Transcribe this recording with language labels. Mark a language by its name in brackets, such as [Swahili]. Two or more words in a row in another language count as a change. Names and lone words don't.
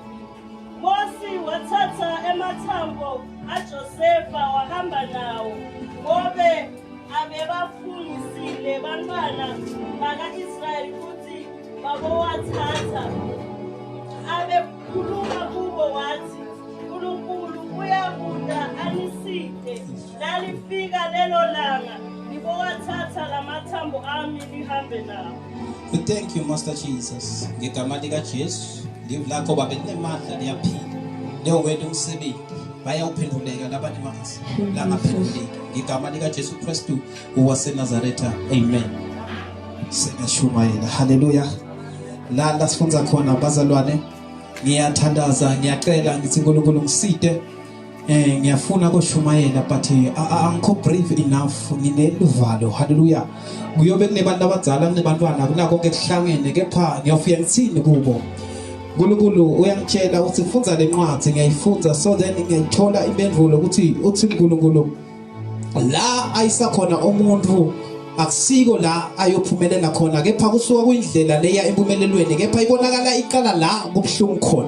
[Zulu] Mose wathatha emathambo aJosefa wahamba nawo, ngobe abebafungisile bantwana baka-Israyeli futhi babowathatha. Abekhuluma kubo wathi, uNkulunkulu uyakuda aniside, lalifika lelo langa libowathatha lamathambo ami lihambe nawo. [English] We thank you, Master Jesus. [Zulu] Ngegama lika Jesu, live lakho babe linemandla liyaphila. Leyo wena umsebenzi bayawuphenduleka labantu manje. La ngaphenduleki. Ngegama lika Jesu Kristu waseNazaretha. Amen. Siyashumayela. Hallelujah. La sifunza khona bazalwane. Ngiyathandaza, ngiyacela ngithi uNkulunkulu ngiside. Ngiyafuna kushumayela but angikho [English] brave enough, [Zulu] ngineluvalo. Hallelujah. Kuyobe kunebantu abadala kunebantwana kunako konke kuhlangene, kepha ngiyofika ngithini kubo. uNkulunkulu uyangitshela ukuthi ufunza le ncwadi, ngiyayifunza [English] so then [Zulu] ngiyayithola impendulo ukuthi uthi uNkulunkulu la ayisakhona umuntu akusiko la ayophumelela khona, kepha kusuka kwindlela leya empumelelweni, kepha ibonakala iqala la kubuhlungu khona.